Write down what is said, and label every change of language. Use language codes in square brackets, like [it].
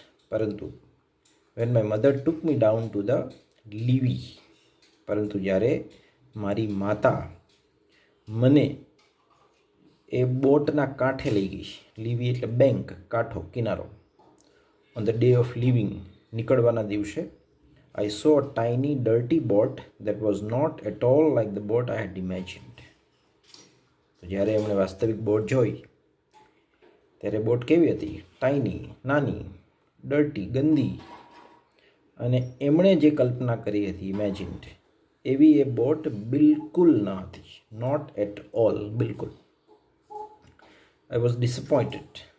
[gu] પરંતુ [en] when my mother took me down to the levee, [gu] પરંતુ જ્યારે મારી માતા મને એ બોટના કાંઠે લઈ ગઈ. લીવી એટલે બેંક, કાંઠો, કિનારો. [en] on the day of leaving, [gu] નીકળવાના દિવસે, [en] I saw a tiny dirty boat that was not at all like the boat I had imagined. [gu] તો જ્યારે એમણે વાસ્તવિક બોટ જોઈ ત્યારે બોટ કેવી હતી? ટાઈની, નાની, ડર્ટી, ગંદી. અને એમણે જે કલ્પના કરી હતી, ઇમેજિન્ડ, એવી એ બોટ બિલકુલ ન હતી. [en] Not at all, બિલકુલ. I was disappointed.